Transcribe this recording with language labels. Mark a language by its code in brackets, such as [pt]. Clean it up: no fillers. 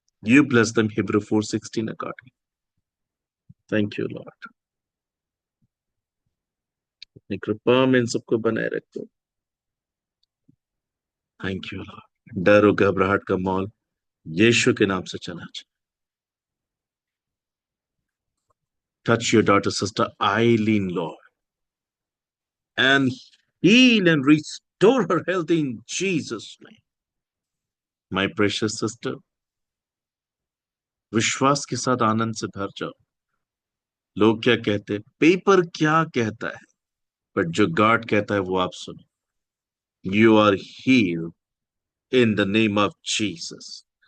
[en] you bless them, [hi] Hebrew 4:16 according. [en] thank you lord, [hi] अपनी कृपा में इन सबको बनाए रखो। [en] Thank you Lord. [hi] डर और घबराहट का मौल यीशु के नाम से चला जाए। [en] Touch your daughter, sister Eileen, Lord, and heal and restore her health in Jesus' name. My precious sister, [hi] विश्वास के साथ आनंद से भर जाओ। लोग क्या कहते हैं, पेपर क्या कहता है, बट जो गॉड कहता है वो आप सुनो। [en] You are healed in the name of Jesus.